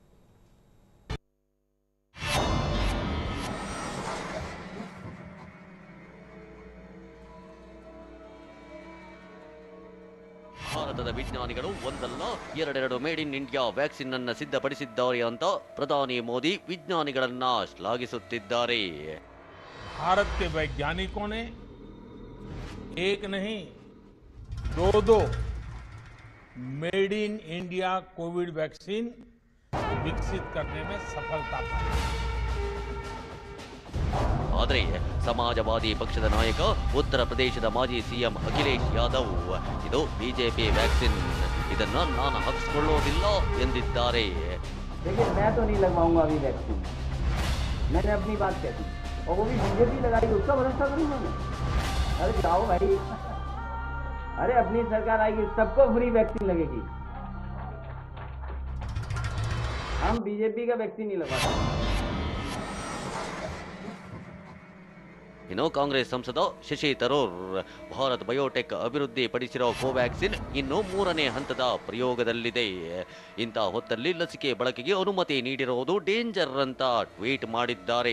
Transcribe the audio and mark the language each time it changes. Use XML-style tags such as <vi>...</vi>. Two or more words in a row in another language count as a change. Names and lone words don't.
<kn>ಭಾರತದ ವಿಜ್ಞಾನಿಗಳು ಒಂದಲ್ಲ ಎರಡೆರಡು</kn> <en>Made in India</en> <kn>ವ್ಯಾಕ್ಸಿನ್ ಅನ್ನು ಸಿದ್ಧಪಡಿಸಿದ್ದಾರೆ ಅಂತ ಪ್ರಧಾನಿ ಮೋದಿ ವಿಜ್ಞಾನಿಗಳನ್ನ ಶ್ಲಾಘಿಸುತ್ತಿದ್ದಾರೆ.</kn> <hi>भारत के वैज्ञानिकों ने एक नहीं दो</hi> <en>Made in India</en> <hi>कोविड वैक्सीन विकसित करने में सफलता पाई.</hi> <kn>ಆದರೆ ಸಮಾಜವಾದಿ ಪಕ್ಷದ ನಾಯಕ ಉತ್ತರ ಪ್ರದೇಶದ ಮಾಜಿ ಸಿಎಂ ಅಖಿಲೇಶ್ ಯಾದವ್ ಇದು ಬಿಜೆಪಿ ವ್ಯಾಕ್ಸಿನ್, ಇದನ್ನ ನಾನು ಹಾಕಿಸಿಕೊಳ್ಳೋದಿಲ್ಲ ಎಂದಿದ್ದಾರೆ.</kn> <hi>देखिए मैं तो नहीं लगवाऊंगा अभी वैक्सीन, मैंने अपनी बात कह दी और वो भी बीजेपी लगाई, उसका भरोसा करूंगा मैं? अरे जाओ भाई, अरे अपनी सरकार आएगी सबको फ्री वैक्सीन लगेगी. हम बीजेपी का वैक्सीन नहीं लगवाते.</hi> <kn>ಇನ್ನು ಕಾಂಗ್ರೆಸ್ ಸಂಸದ ಶಶಿ ತರೂರ್ ಭಾರತ್ ಬಯೋಟೆಕ್ ಅಭಿವೃದ್ಧಿ ಪಡಿಸಿರೋ ಕೋವ್ಯಾಕ್ಸಿನ್ ಇನ್ನು 3ನೇ ಹಂತದ ಪ್ರಯೋಗದಲ್ಲಿದೆ. ಇಂಥ ಹೊತ್ತಲ್ಲಿ ಲಸಿಕೆ ಬಳಕೆಗೆ ಅನುಮತಿ ನೀಡಿರುವುದು ಡೇಂಜರ್ ಅಂತ ಟ್ವೀಟ್ ಮಾಡಿದ್ದಾರೆ.</kn>